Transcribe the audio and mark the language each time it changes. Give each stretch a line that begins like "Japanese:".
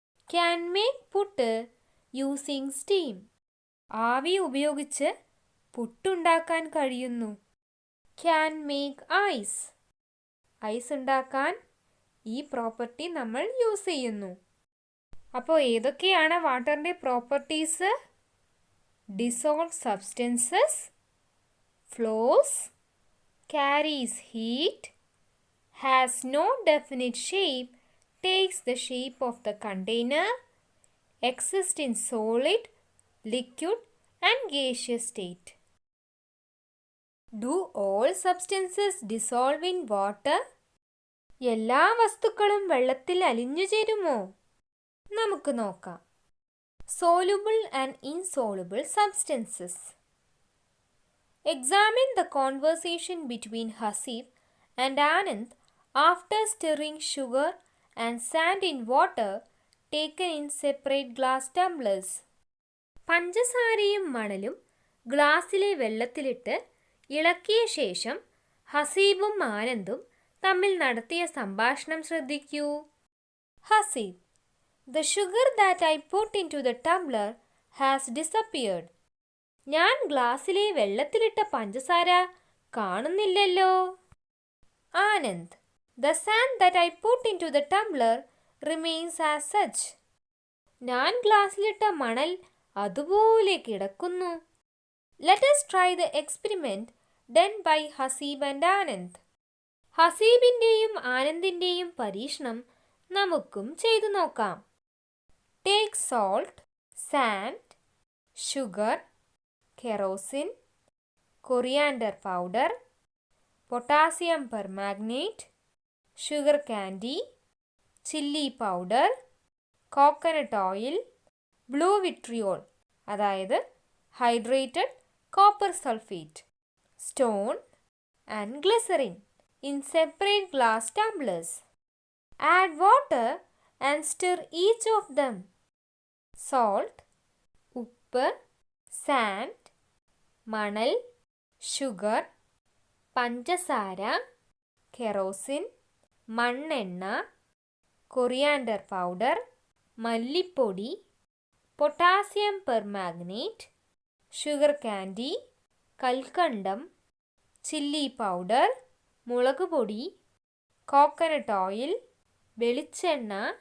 English: can make puttu using steam,
Malayalam: ആവി ഉപയോഗിച്ച് പുട്ടുണ്ടാക്കാൻ കഴിയുന്നു.
English: can make ice,
Malayalam: ഐസ് ഉണ്ടാക്കാൻ ഈ പ്രോപ്പർട്ടി നമ്മൾ യൂസ് ചെയ്യുന്നു. അപ്പോൾ ഏതൊക്കെയാണ് വാട്ടറിൻ്റെ properties?
English: Dissolve substances, flows, carries heat, has no definite shape, takes the shape of the container, exists in solid, liquid and gaseous state. Do all substances dissolve in water?
Malayalam: എല്ലാ വസ്തുക്കളും വെള്ളത്തിൽ അലിഞ്ഞു ചേരുമോ? നമുക്ക് നോക്കാം.
English: Soluble and insoluble substances. Examine the conversation between Hasib and Anand after stirring sugar and sand in water taken in separate glass tumblers.
Malayalam: പഞ്ചസാരയും മണലും ഗ്ലാസ്സിലെ വെള്ളത്തിലിട്ട് ഇളക്കിയ ശേഷം ഹസീബും ആനന്ദും തമ്മിൽ നടത്തിയ സംഭാഷണം ശ്രദ്ധിക്കൂ.
English: Haseeb: The sugar that I put into the tumbler has disappeared.
Malayalam: ഞാൻ ഗ്ലാസ്സിലെ വെള്ളത്തിലിട്ട പഞ്ചസാര കാണുന്നില്ലല്ലോ.
English: Anand: The sand that I put into the tumbler remains as such.
Malayalam: ഞാൻ ഗ്ലാസ്സിലിട്ട മണൽ അതുപോലെ കിടക്കുന്നു.
English: Let us try the experiment done by Hasib and Anand.
Malayalam: ഹസീബിൻ്റെയും ആനന്ദിൻ്റെയും പരീക്ഷണം നമുക്കും ചെയ്തു നോക്കാം.
English: Take salt, sand, sugar, kerosene, coriander powder, potassium permanganate, sugar candy, chili powder, coconut oil, blue vitriol അതായത് hydrated copper sulfate, stone and glycerin in separate glass tumblers. Add water and stir each of them. Salt, ഉപ്പ്, sand, മണൽ, sugar, പഞ്ചസാര, kerosene, മണ്ണെണ്ണ, coriander powder, മല്ലിപ്പൊടി, potassium permanganate, sugar candy, കൽക്കണ്ടം, chilli powder,
Malayalam: മുളക് പൊടി,
English: coconut oil, വെളിച്ചെണ്ണ,